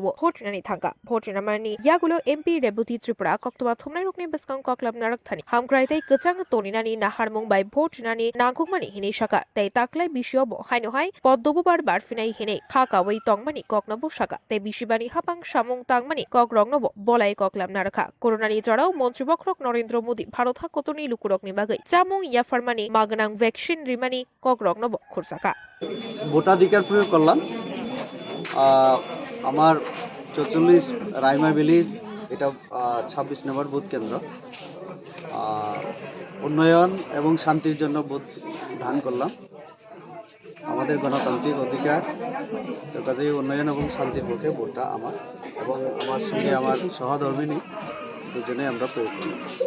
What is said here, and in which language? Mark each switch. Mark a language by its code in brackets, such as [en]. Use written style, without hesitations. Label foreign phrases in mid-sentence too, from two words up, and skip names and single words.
[trp] Votrani Thanga Rimani Yagwlo MP Rebati Tripura Koklam Wngnai Rukni Beskang Koklam Narukthani Hamkraitei Kachang Toninani Naharmung by Votrani Nangkukmani Hini Shaka Tei Taklai Bishiobo Hainohai Poddobubar Barfinai Hine Khakawai Tongmani Koknobo Shaka Tei Bishibani Hapang Shamung Tangmani Kokrognobo Bolai Koklam Narukha Koronani Jorao Montribokrok Narendra Modi Bharot Hakotoni Lukurokni Bagai Chamung Yafarmani Magana ভ্যাকসিন রিমানি কগ্রগ্নব খুরসাকা [bn] ভোটাধিকার প্রয়োগ করলাম আমার ৪৪ রাইমাবিলি এটা ২৬ নম্বর বুথ কেন্দ্র উন্নয়ন এবং শান্তির জন্য ভোট দান করলাম আমাদের গণতান্ত্রিক অধিকার তো কাজেই উন্নয়ন এবং শান্তির পক্ষে ভোটটা আমার এবং আমার সঙ্গে আমার সহধর্মিনী দুজনে আমরা প্রয়োগ করলাম